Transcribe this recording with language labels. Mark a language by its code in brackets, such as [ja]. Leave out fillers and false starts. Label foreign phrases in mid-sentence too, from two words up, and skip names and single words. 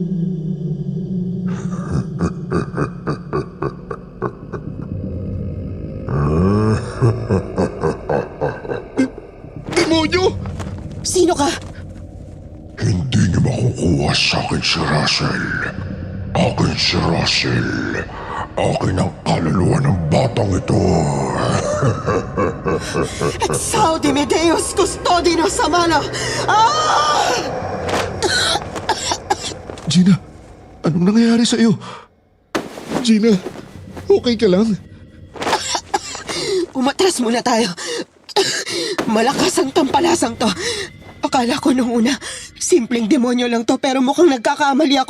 [tl] Demonyo! Sino ka? Hindi niyo makukuha sa akin si Russell. Akin si Russell. Akin ang kaluluwa ng batang ito. [la] Exaudi Deus, custodino sa malo. [tl] Ah! Gina, anong nangyayari sa iyo? Gina, okay ka lang? Umatras muna tayo. Malakas ang tampalasang to. Akala ko nung una, simpleng demonyo lang to pero mukhang nagkakamali ako.